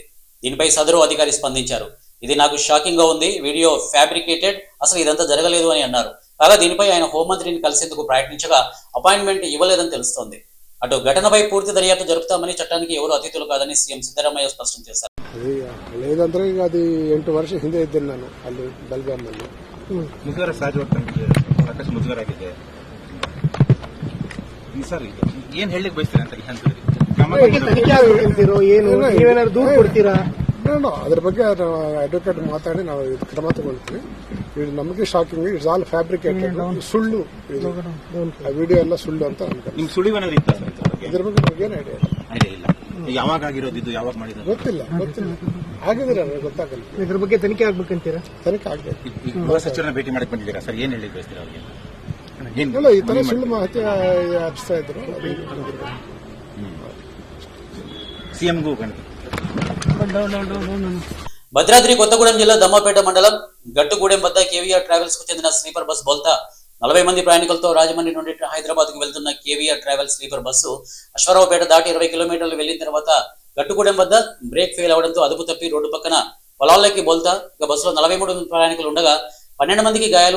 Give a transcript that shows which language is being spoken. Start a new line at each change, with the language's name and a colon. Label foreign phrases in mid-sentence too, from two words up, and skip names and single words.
Telugu: దీనిపై సదరు అధికారి స్పందించారు. ఇది నాకు షాకింగ్ గా ఉంది,
English: video fabricated,
Telugu: అసలు ఇదంతా జరగలేదు అని అన్నారు. కాగా దీనిపై ఆయన హోంమంత్రిని కలిసేందుకు ప్రయత్నించగా అపాయింట్మెంట్ ఇవ్వలేదని తెలుస్తోంది. అటు ఘటనపై పూర్తి దర్యాప్తు జరుపుతామని, చట్టానికి ఎవరు అతిథులు కాదని సీఎం సిద్ధరామయ్య స్పష్టం చేశారు.
Kannada: లేదంದ್ರೆ ಈಗ ಅದು 8 ವರ್ಷ ಹಿಂದೆ ಇದ್ದೇನೆ ನಾನು ಅಲ್ಲಿ ಬೆಳಗಾಮಲ್ಲಿ. ಮುಜುಗರ ಸಹಜವಾಗಿ ಸಾಕಷ್ಟು ಮುಜುಗರ ಆಗಿದೆ ಸರ್. ಏನ್ ಹೇಳಲಿಕ್ಕೆ ಬಯಸ್ತೀರಾ ಅಂತ ಹೇಳ್ತೀರೋ ಏನು, ನೀವೇನಾದ್ರು ದೂರು ಕೊಡ್ತೀರಾ? ಅದ್ರ ಬಗ್ಗೆ ಅಡ್ವೊಕೇಟ್ ಮಾತಾಡಿ ನಾವು ಕ್ರಮ ತಗೊಳ್ತೀವಿ. ಇದು ನಮಗೆ ಶಾಕಿಂಗ್,
English: It's all fabricated,
Kannada: ಸುಳ್ಳು. ಆ ವಿಡಿಯೋ ಎಲ್ಲ ಸುಳ್ಳು ಅಂತ ಅನ್ಕೊಂಡು. ನಿಮ್ ಸುಳಿವೇನಾದ್ರು ಇತ್ತ ಇದ್ರ ಬಗ್ಗೆ ನಮಗೇನು ಐಡಿಯಾ ಇಲ್ಲ. ಯಾವಾಗ ಆಗಿರೋದು ಇದು, ಯಾವಾಗ ಮಾಡಿದ್ರು ಗೊತ್ತಿಲ್ಲ. ಆಗಿದ್ರೆ ಗೊತ್ತಾಗಲ್ಲ. ಇದ್ರ ಬಗ್ಗೆ ತನಿಖೆ ಆಗ್ಬೇಕಂತೀರಾ? ತನಿಖೆ ಆಗ್ಬೇಕು. ಗೃಹ ಸಚಿವರನ್ನ ಭೇಟಿ ಮಾಡಕ್ ಬಂದಿದ್ದೀರಾ ಸರ್, ಏನ್ ಹೇಳಿ ಬಯಸ್ತೀರಾ ಅವ್ರಿಗೆ? ಇಲ್ಲ, ಈ ತರ ಸುಳ್ಳು ಮಾಹಿತಿ ಹಚ್ತಾ ಇದ್ರು. సీఎంಗೂ
Telugu: భద్రాద్రి కొత్తగూడెం జిల్లా దమ్మపేట మండలం గట్టుగూడెం వద్ద కేవీఆర్ ట్రావెల్స్ కు చెందిన
English: sleeper bus
Telugu: బోల్తా 40 మంది ప్రయాణికులతో రాజమండ్రి నుండి హైదరాబాద్కు వెళ్తున్న కేవీఆర్ ట్రావెల్ స్లీపర్ బస్సు అశ్వారావుపేట దాటి 20 కిలోమీటర్లు వెళ్లిన తర్వాత గట్టుగూడెం వద్ద
English: brake fail
Telugu: అవడంతో అదుపు తప్పి రోడ్డు పక్కన పొలాల్లోకి బోల్తా ఇక బస్సులో 43 మంది ప్రయాణికులు ఉండగా 12 మందికి గాయాలు.